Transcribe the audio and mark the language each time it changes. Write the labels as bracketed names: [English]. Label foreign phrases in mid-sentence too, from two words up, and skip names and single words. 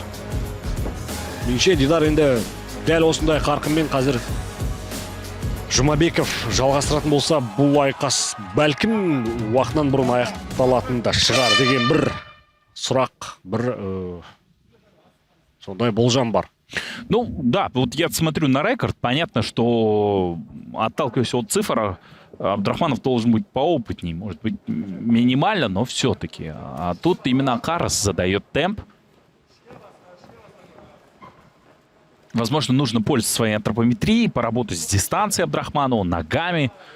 [Kazakh] Меніңше Дидар енді дәл осындай қарқынмен қазір Жұмабеков жалғастыратын болса, бұл айқас бәлкім уақытынан бұрын аяқталатын да шығар деген бір сұрақ, бір сондай болжам бар. [Russian] Ну, да, вот я смотрю на рекорд, понятно, что, отталкиваясь от цифр, Абдрахманов должен быть поопытней, может быть, минимально, но все-таки. А тут именно Карас задает темп. Возможно, нужно пользоваться своей антропометрией, поработать с дистанцией Абдрахманова, ногами.